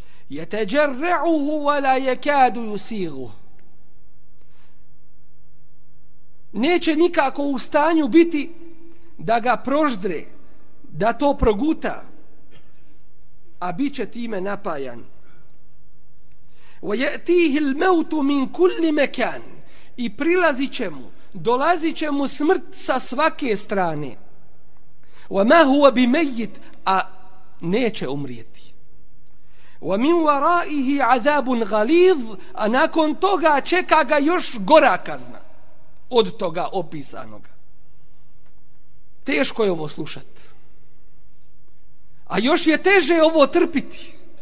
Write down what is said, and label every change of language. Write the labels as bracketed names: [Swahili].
[Arabic] يَتَجَرَّعُهُ وَلَا يَكَادُ يُسِيغُهُ, [Bosnian] neće nikako u stanju biti da ga proždre, da to proguta, a bit će time napajan. [Arabic] وَيَأْتِيهِ الْمَوْتُ مِنْ كُلِّ مَكَانٍ, [Bosnian] i prilazit će mu, dolazit će mu smrt sa svake strane. [Arabic] وَمَا هُوَ بِمَيِّتٍ, [Bosnian] a neće umrijeti. [Arabic] وَمِنْ وَرَائِهِ عَذَابٌ غَلِيظٌ, [Bosnian] a nakon toga čeka ga još gora kazna od toga opisanoga. Teško je ovo slušat, a još je teže ovo trpiti.